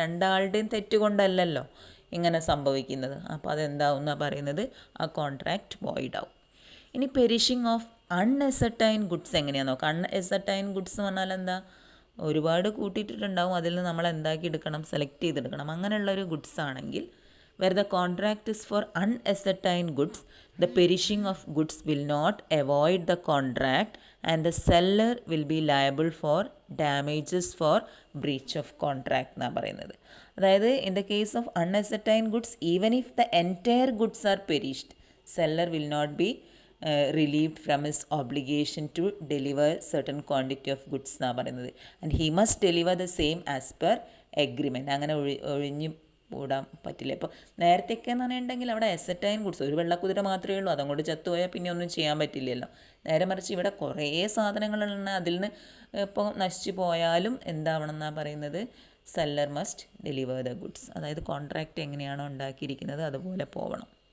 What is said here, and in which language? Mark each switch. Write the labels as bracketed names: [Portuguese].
[Malayalam] രണ്ടാളുടെയും തെറ്റുകൊണ്ടല്ലല്ലോ ഇങ്ങനെ സംഭവിക്കുന്നത്. അപ്പോൾ അതെന്താവും എന്നാണ് പറയുന്നത്? ആ കോൺട്രാക്റ്റ് വോയിഡ് ആവും. ഇനി പെരിഷിങ് ഓഫ് അൺഎസർട്ടൈൻ ഗുഡ്സ് എങ്ങനെയാണെന്ന് നോക്കാം. അൺഎസർട്ടൈൻ ഗുഡ്സ് എന്ന് പറഞ്ഞാൽ എന്താ? ഒരുപാട് കൂട്ടിയിട്ടിട്ടുണ്ടാവും, അതിൽ നിന്ന് നമ്മൾ എന്താക്കി എടുക്കണം? സെലക്ട് ചെയ്തെടുക്കണം. അങ്ങനെയുള്ളൊരു ഗുഡ്സ് ആണെങ്കിൽ [English] where the contract is for unascertained goods, the perishing of goods will not avoid the contract and the seller will be liable for damages for breach of contract [Malayalam] എന്നാണ് പറയുന്നത്. [English] അതായത് in the case of unascertained goods, even if the entire goods are perished, seller will not be relieved from his obligation to deliver certain quantity of goods [Malayalam] എന്നാണ് പറയുന്നത്. [English] And he must deliver the same as per agreement. [Malayalam] അങ്ങനെ ഒഴിഞ്ഞു കൂടാൻ പറ്റില്ല. ഇപ്പോൾ നേരത്തെയൊക്കെ എന്ന് പറഞ്ഞിട്ടുണ്ടെങ്കിൽ അവിടെ എസർട്ടൈൻ ഗുഡ്സ്, ഒരു വെള്ളക്കുതിര മാത്രമേ ഉള്ളൂ, അതങ്ങോട്ട് ചത്തുപോയാൽ പിന്നെ ഒന്നും ചെയ്യാൻ പറ്റില്ലല്ലോ. നേരെ മറിച്ച് ഇവിടെ കുറേ സാധനങ്ങളുണ്ട്, അതിൽ നിന്ന് ഇപ്പോൾ നശിച്ചു പോയാലും എന്താവണം എന്നാണ് പറയുന്നത്? [English] Seller must deliver the goods. [Malayalam] അതായത് കോൺട്രാക്റ്റ് എങ്ങനെയാണോ ഉണ്ടാക്കിയിരിക്കുന്നത് അതുപോലെ പോകണം.